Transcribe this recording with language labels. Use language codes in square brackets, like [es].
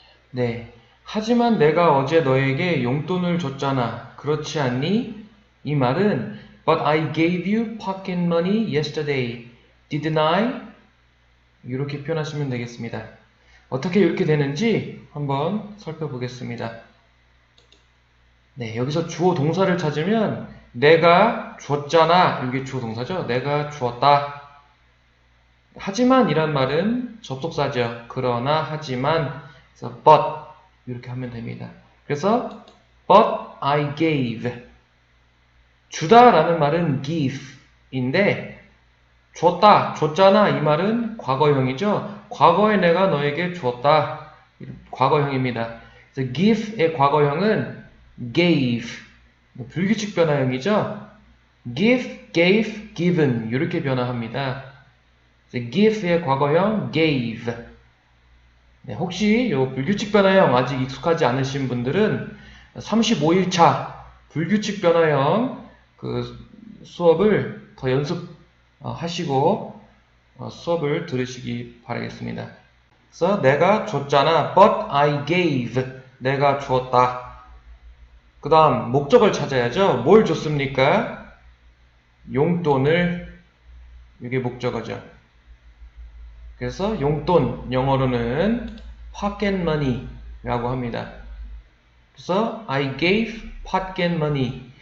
[ko] 네. 하지만 내가 어제 너에게 용돈을 줬잖아. 그렇지 않니? 이 말은 [en] But I gave you pocket money yesterday. Didn't I? [ko] 이렇게 표현하시면 되겠습니다. 어떻게 이렇게 되는지 한번 살펴보겠습니다. 네, 여기서 주어 동사를 찾으면 내가 줬잖아. 이게 주어 동사죠. 내가 주었다. 하지만 이란 말은 접속사죠. 그러나 하지만 그래서 but 이렇게 하면 됩니다. 그래서 [en] but I gave [ko] 주다 라는 말은 give인데 줬다, 줬잖아 이 말은 과거형이죠. 과거에 내가 너에게 줬다. 과거형입니다. 그래서 give의 과거형은 gave 불규칙 변화형이죠. give, gave, given 이렇게 변화합니다. give의 과거형 gave. 네, 혹시 요 불규칙 변화형 아직 익숙하지 않으신 분들은 35일차 불규칙 변화형 그 수업을 더 연습하시고 수업을 들으시기 바라겠습니다. 그래서 내가 줬잖아. [en] But I gave. [ko] 내가 주었다. 그 다음 목적을 찾아야죠. 뭘 줬습니까? 용돈을. 이게 목적어죠. 그래서 용돈 영어로는 pocket money 라고 합니다. 그래서 [en] I gave pocket money.